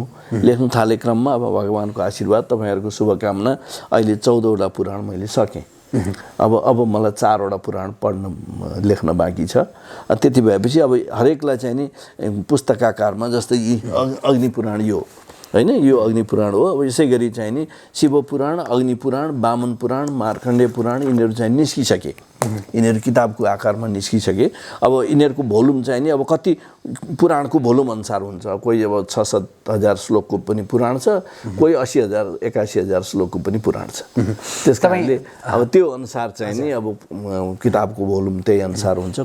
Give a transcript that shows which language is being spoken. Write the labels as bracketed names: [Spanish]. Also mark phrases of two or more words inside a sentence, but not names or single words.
[Nepali] लेख्न थाले क्रममा अब भगवानको आशीर्वाद, तपाईँहरूको शुभकामना, अहिले 14वटा पुराण मैले सकेँ। अब मलाई 4वटा पुराण लेख्न बाँकी छ। त्यति भएपछि अब हरेकलाई चाहिँ नि पुस्तकाकारमा, जस्तै अग्नि पुराण यो होइन, यो अग्नि पुराण हो। अब यसै गरी चाहिँ नि शिव पुराण, अग्नि पुराण, वामन पुराण, मार्कण्डेय पुराण यिनीहरू चाहिँ निस्किसके। यिनीहरू किताबको आकारमा निस्किसके। अब यिनीहरूको भोल्युम चाहिँ नि अब कति पुराणको भोल्युम अनुसार हुन्छ। कोही अब 6-7 हजार श्लोकको पनि पुराण छ, कोही 80,000 81,000 श्लोकको पनि पुराण छ। त्यस कारणले अब त्यो अनुसार चाहिँ नि अब किताबको भोल्युम त्यही अनुसार हुन्छ।